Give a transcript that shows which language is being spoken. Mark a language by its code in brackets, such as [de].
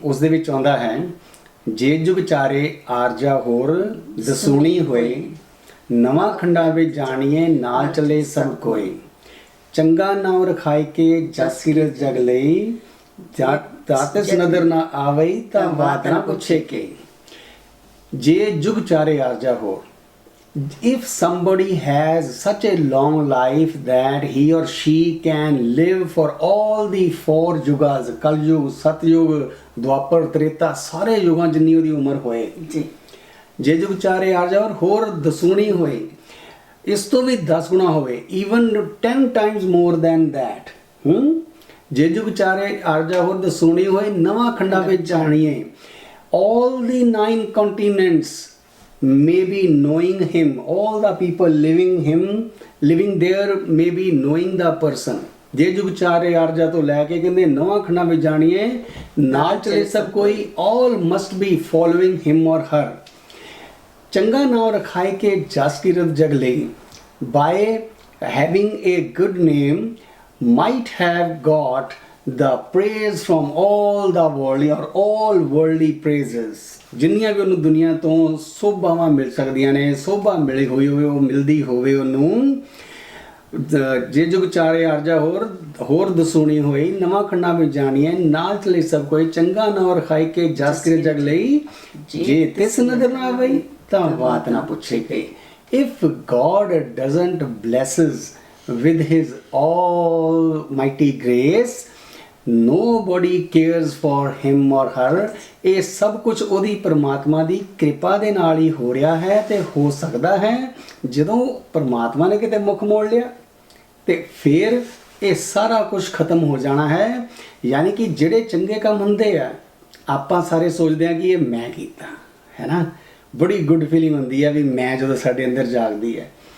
[pa] ਉਸ ਦੇ ਵਿੱਚ ਆਉਂਦਾ ਹੈ, ਜੇ ਜੁਗ ਚਾਰੇ ਆਰਜਾ ਹੋਰ ਦਸੂਣੀ ਹੋਏ, ਨਵਾਂ ਖੰਡਾ ਵਿੱਚ ਜਾਣੀਏ ਨਾਲ ਚੱਲੇ ਸਭ ਕੋਏ, ਚੰਗਾ ਨਾਮ ਰਖਾਇ ਕੇ ਜਸ ਕੀਰਤ ਜਗ ਲਈ, ਤਾਤਿਸ ਨਦਰ ਨਾ ਆਵਈ ਤਾਂ ਬਾਤ ਨਾ ਪੁੱਛੇ ਕੇ। ਜੇ ਜੁਗ ਚਾਰੇ ਆਰਜਾ ਹੋਰ, [en] if somebody has such a long life that he or she can live for all the 4 yugas, Kalyug, Satyug, Dwapar, Treta, [pa] ਸਾਰੇ ਯੁਗਾਂ ਜਿੰਨੀ ਉਹਦੀ ਉਮਰ ਹੋਏ, ਜੀ ਜੇ ਜੁਗ ਚਾਰੇ ਆਰਜਾ ਹੋਰ ਦਸੂਣੀ ਹੋਏ, ਇਸ ਤੋਂ ਵੀ 10 ਗੁਣਾ ਹੋਵੇ, [en] even 10 times more than that, [pa] ਜੇ ਜੁਗ ਚਾਰੇ ਆਰਜਾ ਹੋਰ ਦਸੂਣੀ ਹੋਏ, ਨਵਾਂ ਖੰਡਾ ਵਿੱਚ ਜਾਣੀਏ, [en] all the 9 continents may be knowing him, all the people living there may be knowing the person। [pa] ਜੇ ਜੁਗ ਚਾਰੇ ਆਰਜਾ ਤੋਂ ਲੈ ਕੇ ਕਹਿੰਦੇ ਨਵਾਂ ਖੰਡਾ ਵਿੱਚ ਜਾਣੀਏ ਨਾਲ ਚਲੇ ਸਭ ਕੋਈ, [en] all must be following him or her। [pa] ਚੰਗਾ ਨਾਮ ਰਖਾਏ ਕੇ ਜਸ ਕੀਰਤ ਜਗ ਲਈ, [en] by having a good name might have got the praise from all the worldly or all worldly praises। [pa] ਜਿੰਨੀਆਂ ਵੀ ਉਹਨੂੰ ਦੁਨੀਆ ਤੋਂ ਸੋਭਾਵਾਂ ਮਿਲ ਸਕਦੀਆਂ ਨੇ, ਸੋਭਾ ਮਿਲੀ ਹੋਈ ਹੋਵੇ, ਉਹ ਮਿਲਦੀ ਹੋਵੇ ਉਹਨੂੰ। ਜੇ ਜੁਗ ਚਾਰੇ ਆਰਜਾ ਹੋਰ ਦਸੂਣੀ ਹੋਈ, ਨਵਾਂ ਖੰਡਾ ਵਿੱਚ ਜਾਣੀਏ ਨਾਲ ਚਲੇ ਸਭ ਕੋਈ, ਚੰਗਾ ਨਾਮ ਰਖਾਈ ਕੇ ਜਸ ਕੀਰਤ ਜਗ ਲਈ, ਜੇ ਤਿਸ ਨਜ਼ਰ ਨਾ ਆਵਈ ਤਾਂ ਬਾਤ ਨਾ ਪੁੱਛੇ ਕੇ। [en] If God doesn't blesses with his almighty grace, nobody cares for him or her। [pa] ਇਹ ਸਭ ਕੁਝ ਉਹਦੀ ਪਰਮਾਤਮਾ ਦੀ ਕਿਰਪਾ ਦੇ ਨਾਲ ਹੀ ਹੋ ਰਿਹਾ ਹੈ, ਤੇ ਹੋ ਸਕਦਾ ਹੈ ਜਦੋਂ ਪਰਮਾਤਮਾ ਨੇ ਕਿਤੇ ਮੁੱਖ ਮੋੜ ਲਿਆ ਤੇ ਫਿਰ ਇਹ ਸਾਰਾ ਕੁਝ ਖਤਮ ਹੋ ਜਾਣਾ ਹੈ। ਯਾਨੀ ਕਿ ਜਿਹੜੇ ਚੰਗੇ ਕੰਮ ਹੁੰਦੇ ਆ, ਆਪਾਂ ਸਾਰੇ ਸੋਚਦੇ ਆ ਕਿ ਇਹ ਮੈਂ ਕੀਤਾ ਹੈ ਨਾ, ਬੜੀ ਗੁੱਡ ਫੀਲਿੰਗ ਹੁੰਦੀ ਹੈ ਵੀ ਮੈਂ, ਜਦੋਂ ਸਾਡੇ ਅੰਦਰ ਜਾਗਦੀ ਹੈ।